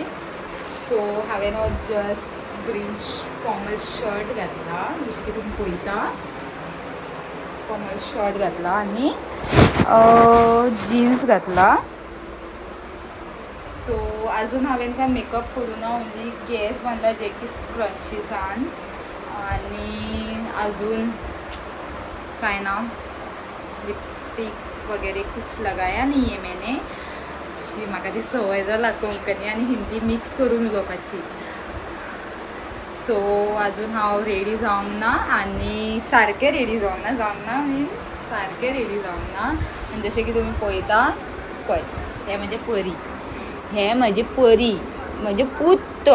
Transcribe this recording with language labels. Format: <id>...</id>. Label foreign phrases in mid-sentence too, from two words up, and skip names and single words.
<kok>सो हांवें</kok> <en>just green formal shirt</en> <kok>घातला, जशें की तुमी पळयता</kok> <en>formal shirt</en> <kok>घातला आनी जीन्स घातला. सो अजून हांवें काय मेकअप करूना, ओन्ली केस बांदला जे की स्क्रंचीसान. आणि अजून काय ना,</kok> <hi>लिपस्टिक वगैरे कुछ लगाया नहीं है मैंने.</hi> <kok>म्हाका ती सवय जाला कोंकणी आनी हिंदी मिक्स करून उलोवपाची. सो अजून हांव रेडी जावंक ना आनी सारकें रेडी जावंक ना सारकें रेडी जावंक ना. आनी जशें की तुमी पळयता पळय, हें म्हजें परी, हें म्हजी परी, म्हजें पूत.</kok>